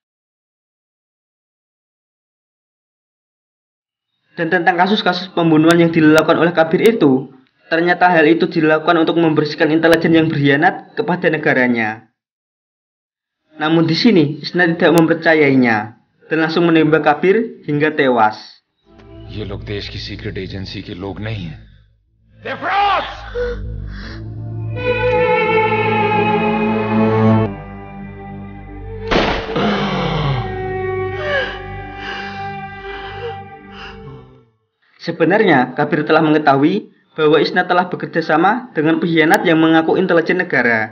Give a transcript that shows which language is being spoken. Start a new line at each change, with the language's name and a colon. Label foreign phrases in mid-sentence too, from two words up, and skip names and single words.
Indonesian: Dan tentang kasus-kasus pembunuhan yang dilakukan oleh Kabir itu, ternyata hal itu dilakukan untuk membersihkan intelijen yang berkhianat kepada negaranya. Namun di sini, Isna tidak mempercayainya dan langsung menembak Kabir hingga tewas.
Hindi: ये लोग देश की
English: secret agency
Hindi: के लोग नहीं हैं।
Indonesian: Sebenarnya, Kabir telah mengetahui bahwa Isna telah bekerja sama dengan pengkhianat yang mengaku intelijen negara.